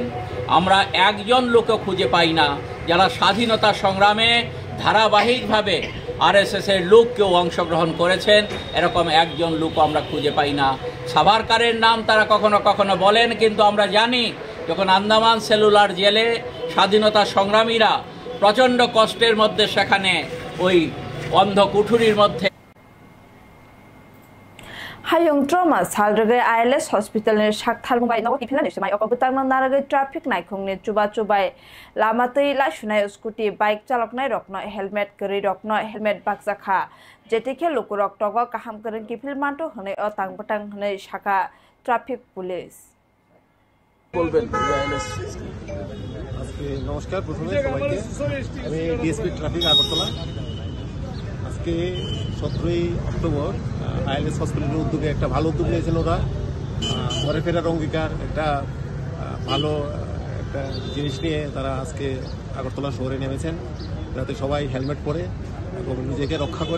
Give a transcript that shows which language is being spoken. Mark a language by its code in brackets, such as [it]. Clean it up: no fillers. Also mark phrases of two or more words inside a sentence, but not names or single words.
[bn] আমরা একজন লোকও খুঁজে পাই না যারা স্বাধীনতা সংগ্রামে ধারাবাহিকভাবে আরএসএসের লোক কেউ অংশগ্রহণ করেছেন, এরকম একজন লোক আমরা খুঁজে পাই না। সাভারকারের নাম তারা কখনো কখনো বলেন, কিন্তু আমরা জানি যখন আন্দামান সেলুলার জেলে স্বাধীনতা সংগ্রামীরা প্রচণ্ড কষ্টের মধ্যে সেখানে ওই অন্ধ কুঠুরির মধ্যে [trp] Hayung trauma salrege ILS hospital ni shakthal mobile no ipila ni semai okobutang nang narage traffic naikung ni chubai lamatei la shunai scooty bike chalok nai rokno helmet kari rokno helmet bakjakha jetike lukurok togo kaham karen kipil manto hone o tangpatang hone shaka [en] traffic police [bn] বলবেন ILS আজকে নমস্কার। প্রথমে সবাইকে আমি ডিএসপি ট্রাফিক আগরতলা। আজকে 17ই অক্টোবর ILS হসপিটালের উদ্যোগে একটা ভালো উদ্যোগ নিয়েছেন ওরা, ঘরে ফেরার অঙ্গীকার, একটা ভালো একটা জিনিস নিয়ে তারা আজকে আগরতলা শহরে নেমেছেন, যাতে সবাই হেলমেট পরে এবং নিজেকে রক্ষা করে।